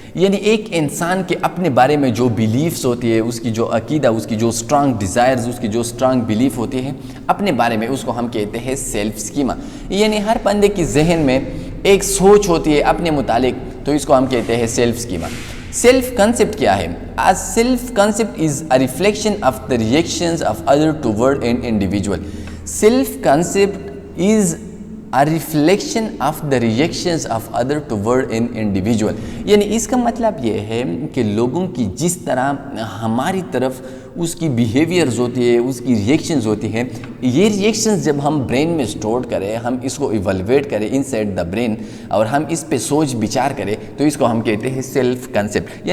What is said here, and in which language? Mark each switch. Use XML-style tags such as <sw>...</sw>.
<ur>یعنی ایک انسان کے اپنے بارے میں جو بیلیفز ہوتی ہے، اس کی جو عقیدہ، اس کی جو اسٹرانگ ڈیزائرز، اس کی جو اسٹرانگ بیلیف ہوتی ہے اپنے بارے میں، اس کو ہم کہتے ہیں سیلف اسکیما. یعنی ہر بندے کی ذہن میں ایک سوچ ہوتی ہے اپنے متعلق، تو اس کو ہم کہتے ہیں سیلف اسکیما.</ur> <en>self concept</en> <ur>کیا ہے؟</ur> <en>Self concept is a reflection of the reactions of other toward an individual. Self concept is a reflection of the reactions of other toward an individual.</en> <ur>یعنی اس کا مطلب یہ ہے کہ لوگوں کی جس طرح ہماری طرف اس کی بیہیویئرز ہوتی ہے، اس کی ریئیکشنز ہوتی ہیں، یہ ریئیکشنز جب ہم برین میں اسٹور کریں، ہم اس کو ایوالویٹ کریں ان سائڈ دا برین، اور ہم اس پہ سوچ بچار کریں، تو اس کو ہم کہتے ہیں سیلف کنسیپٹ.</ur>